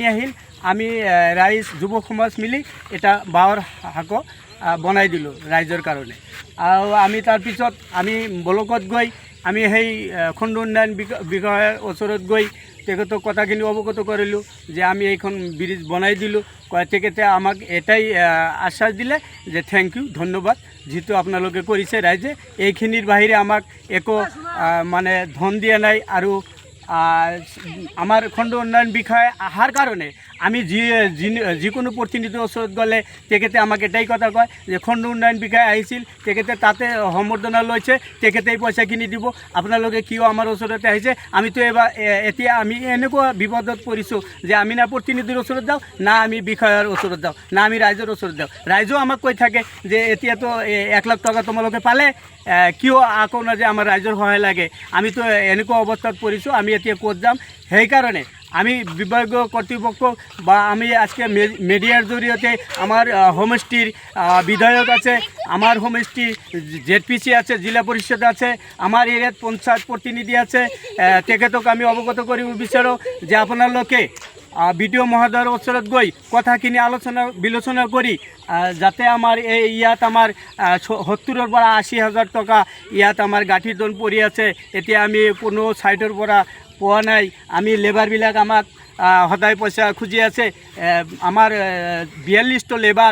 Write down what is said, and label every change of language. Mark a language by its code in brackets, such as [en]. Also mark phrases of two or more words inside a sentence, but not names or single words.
[as] আহিল আমি ৰাইজ যুৱ সমাজ মিলি এটা বাঁহৰ হাকো বনাই দিলোঁ ৰাইজৰ কাৰণে আৰু আমি তাৰপিছত আমি ব্লকত গৈ আমি সেই খণ্ড উন্নয়ন বিষয়াৰ ওচৰত গৈ তেখেতক কথাখিনি অৱগত কৰিলোঁ যে আমি এইখন ব্ৰিজ বনাই দিলোঁ তেখেতে আমাক এটাই আশ্বাস দিলে যে [en] thank you [as] ধন্যবাদ যিটো আপোনালোকে কৰিছে ৰাইজে এইখিনিৰ বাহিৰে আমাক একো মানে ধন দিয়া নাই আৰু আমার খণ্ড উন্নয়ন বিষয়ে আহার কারণে আমি যিকোনো প্রতিনিধির ওচৰত গ'লে তেখেতে আমাক এটাই কথা কয় যে খণ্ড উন্নয়ন বিষয়ে আহিছিল তেখেতে তাতে সম্বৰ্ধনা লৈছে তেখেতে পইচাখিনি দিব আপোনালোকে কিয় আমাৰ ওচৰতে আহিছে আমিতো এতিয়া আমি এনেকুৱা বিপদত পৰিছোঁ যে আমি না প্ৰতিনিধিৰ ওচৰত যাওঁ না আমি বিষয়াৰ ওচৰত যাওঁ না আমি ৰাইজৰ ওচৰত যাওঁ ৰাইজেও আমাক কৈ থাকে যে এতিয়াতো 1 লাখ টকা তোমালোকে পালে কিয় আকৌ না যে আমাৰ ৰাইজৰ সহায় লাগে আমিতো এনেকুৱা অৱস্থাত পৰিছোঁ আমি এতিয়া ক'ত যাম সেইকাৰণে আমি বিভাগীয় কর্তৃপক্ষ বা আমি আজকে মিডিয়ার জরিয়তে আমার হোমস্টির বিধায়ক আছে আমার হোমস্টি জেডপিসি আছে জিলা পরিষদ আছে আমার এরিয়াত পঞ্চায়েত প্রতিনিধি আছে তেখেতক আমি অবগত করিব বিচাৰো যে আপোনালোকে বিডিও মহোদয়ৰ ওচৰত গৈ কথাখিনি আলোচনা বিলোচনা কৰি যাতে আমাৰ এই ইয়াত আমাৰ 70ৰ পৰা 80,000 টকা ইয়াত আমাৰ গাঁঠিৰ দন পৰি আছে এতিয়া আমি কোনো সাইডৰ পৰা পোৱা নাই আমি লেবাৰবিলাক আমাক সদায় পইচা খুজি আছে আমাৰ 42টা লেবাৰ